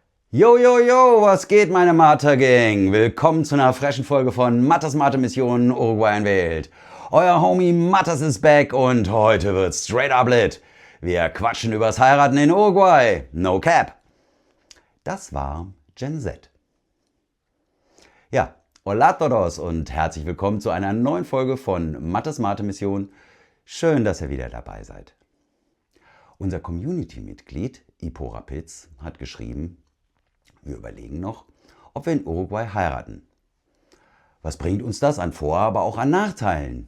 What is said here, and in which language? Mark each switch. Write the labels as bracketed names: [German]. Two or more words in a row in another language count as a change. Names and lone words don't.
[English] Yo, yo, yo, [German] was geht, meine Martha-Gang? Willkommen zu einer frischen Folge von Mathas Mathe-Mission Uruguay in Welt. Euer Homie Mathas ist back und heute wird's [English] straight up lit. [German] Wir quatschen übers Heiraten in Uruguay. [English] No cap. [German] Das war Gen Z. Ja, [Spanish] hola a todos [German] und herzlich willkommen zu einer neuen Folge von Mathas Mathe-Mission. Schön, dass ihr wieder dabei seid. Unser Community-Mitglied Ipo Rapiz hat geschrieben: Wir überlegen noch, ob wir in Uruguay heiraten. Was bringt uns das an Vor-, aber auch an Nachteilen?